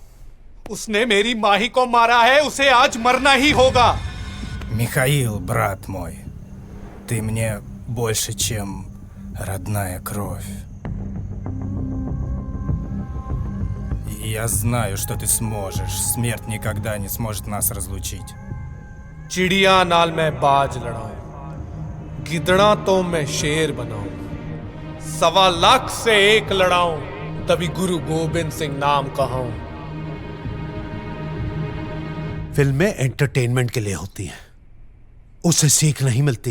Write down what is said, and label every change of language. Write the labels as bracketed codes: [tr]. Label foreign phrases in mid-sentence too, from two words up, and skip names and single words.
[hi] उसने मेरी माही को मारा है, उसे आज मरना ही होगा। [ru] Михаил, брат мой, ты мне больше, чем родная кровь. И я знаю, что ты сможешь. Смерть никогда не сможет нас разлучить. [pa] ਚਿੜੀਆ ਨਾਲ ਮੈਂ ਬਾਜ ਲੜਾਊਂ, ਗਿੱਦੜਾ ਤੋ ਮੈਂ ਸ਼ੇਰ ਬਣਾਊਂ, 1.25 ਲੱਖ ਸੇ ਏਕ ਲੜਾਊਂ, ਤਭੀ ਗੁਰੂ ਗੋਬਿੰਦ ਸਿੰਘ ਨਾਮ ਕਹੂੰ। [hi] फिल्में एंटरटेनमेंट के लिए होती हैं, उससे सीख नहीं मिलती।